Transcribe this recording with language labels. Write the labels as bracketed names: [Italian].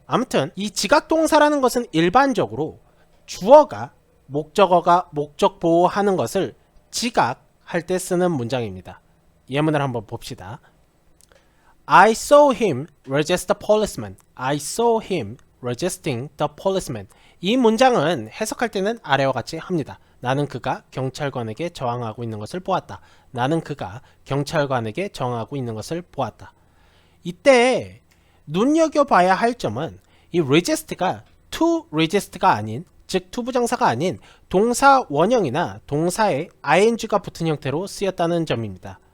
[Korean] 아무튼 이 지각동사라는 것은 일반적으로 주어가 목적어가 목적보호하는 것을 지각할 때 쓰는 문장입니다. 예문을 한번 봅시다. [English] I saw him resist the policeman. I saw him resisting the policeman. [Korean] 이 문장은 해석할 때는 아래와 같이 합니다. 나는 그가 경찰관에게 저항하고 있는 것을 보았다. 나는 그가 경찰관에게 저항하고 있는 것을 보았다. 이때 눈여겨봐야 할 점은 이 resist가 to resist가 아닌, 즉 투부정사가 아닌 동사 원형이나 동사에 ing가 붙은 형태로 쓰였다는 점입니다.